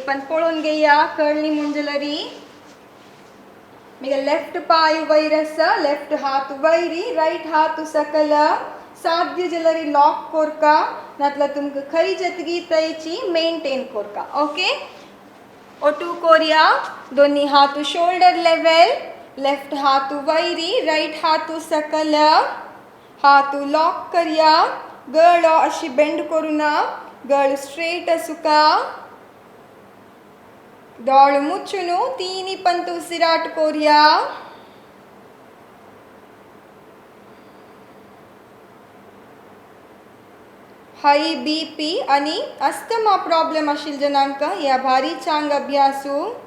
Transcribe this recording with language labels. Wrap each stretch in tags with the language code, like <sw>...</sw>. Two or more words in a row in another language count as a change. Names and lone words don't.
<kok>पण पळोवन घेया कळली मुंजलरी मिगे लेफ्ट पायू वयर आसा लेफ्ट हात वयरी राइट हात सकल साध्य जलरी लॉक कोरका नातला तुमकां खंय जतगी थंयची मेंटेन कोरका ओके ओटू कोरया दोन्ही हात</kok> <en>shoulder level</en> <kok>लेफ्ट हाथ वैरी राइट हाथ सकल हाथ लॉक करया गळ अशी बेंड करून गळ स्ट्रेट असुका दोळ मुच्चुनु तीनी पंत उसिराट कोरिया</kok> <en>high BP</en> <kok>आणि</kok> <en>asthma problem</en> <kok>आशिल जनांक या भारी चांग अभ्यासू</kok>